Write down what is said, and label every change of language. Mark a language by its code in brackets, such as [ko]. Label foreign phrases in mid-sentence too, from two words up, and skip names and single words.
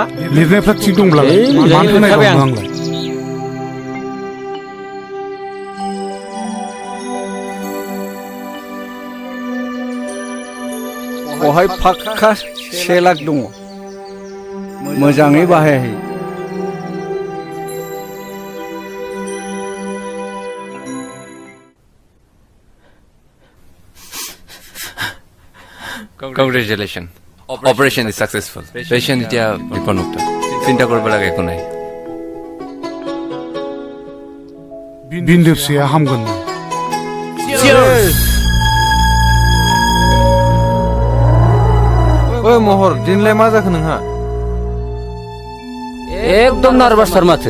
[brx] लिरनायफ्रा थिग दंब्लालाय मानो होनाय दं आंलाय बहाय फाक्का 1 लाख दङ मोजाङै बाहायहै [en] Congratulations. Operation is successful. [as] Patient এতিয়া বিপদমুক্ত চিন্তা কৰিব লাগে একো নাই [brx] बिन्दो फिसाया हामगोन ओइ महर दिनलाय मा जाखो नोंहा एकदम नार्भासथार माथो